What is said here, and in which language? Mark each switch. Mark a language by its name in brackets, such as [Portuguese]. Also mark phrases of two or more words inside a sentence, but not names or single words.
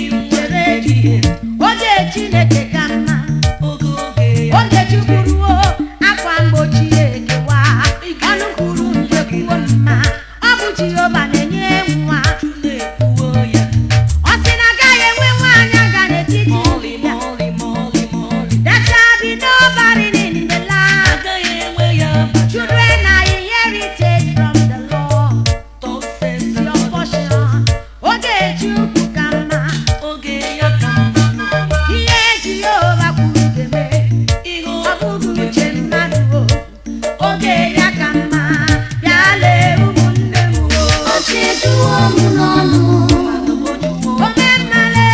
[Igbo] Chere echiche. Oge Chineke ka mma. Oge Chukwu ruo, akwa mgbochi ekewa. Ọnụ kwuru mgbe kwuo mma. Ọ bụ Jehova na-enye nwa. Ọ sị na agaghị enwe nwaanyị aga n'etiti ndị ya. [English] There shall be no barren in the land. Children are inherited from the Lord. Your portion. [Igbo] Oge Chukwu ka mma. Ihe Jehova kwuru ga-eme. Ọ bụghị uche mmadụ o. Oge ya ka mma. Bịa lee, ụmụnne m o. Ọchị ejuwo m n'ọnụ. Ome mma lee.